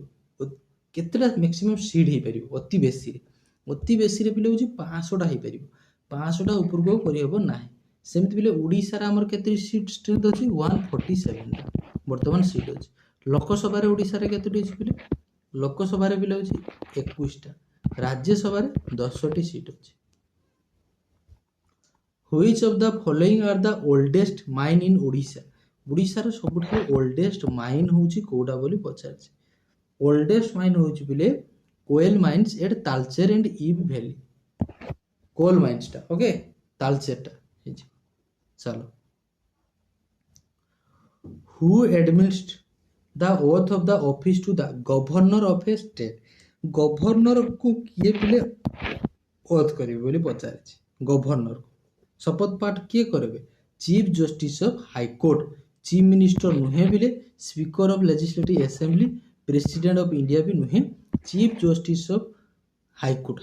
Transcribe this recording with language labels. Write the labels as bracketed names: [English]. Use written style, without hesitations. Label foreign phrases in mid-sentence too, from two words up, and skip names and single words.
[Odia] କେତେଟା [English] maximum seat [Odia] ହେଇପାରିବ? ଅତି ବେଶୀରେ ପିଲେ ହେଉଛି 500ଟା ହେଇପାରିବ। 500ଟା ଉପରକୁ ଆଉ କରିହେବ ନାହିଁ। ସେମିତି ପିଲେ ଓଡ଼ିଶାରେ ଆମର କେତେ [English] seat strength [Odia] ଅଛି? 147ଟା ବର୍ତ୍ତମାନ ସିଟ୍ ଅଛି। ଲୋକସଭାରେ ଓଡ଼ିଶାରେ କେତୋଟି ଅଛି ପିଲେ? ଲୋକସଭାରେ ପିଲେ ହେଉଛି 21ଟା। ରାଜ୍ୟସଭାରେ 10ଟି ସିଟ୍ ଅଛି। [English] Which of the following are the oldest mine in Odisha? [Odia] ଓଡ଼ିଶାର ସବୁଠାରୁ [English] oldest mine [Odia] ହେଉଛି କୋଉଟା ବୋଲି ପଚାରିଛି। [English] oldest mine [Odia] ହେଉଛି ପିଲେ [English] coal mines at Talcher and Ib valley. coal minesଟା, [Odia] ଓକେ, ତାଲଚେରଟା ହେଇଯିବ। ଚାଲ, [English] who administers the oath of the office to the governor of a state? [Odia] ଗଭର୍ଣ୍ଣରକୁ କିଏ ପିଲେ ଓଥ୍ କରିବେ ବୋଲି ପଚାରିଛି। ଗଭର୍ଣ୍ଣରକୁ ଶପଥ ପାଠ କିଏ କରିବେ? [English] Chief Justice of High Court. Chief Minister [Odia] ନୁହେଁ ପିଲେ, [English] Speaker of Legislative Assembly, President of India [Odia] ବି ନୁହେଁ, [English] Chief Justice of High Court.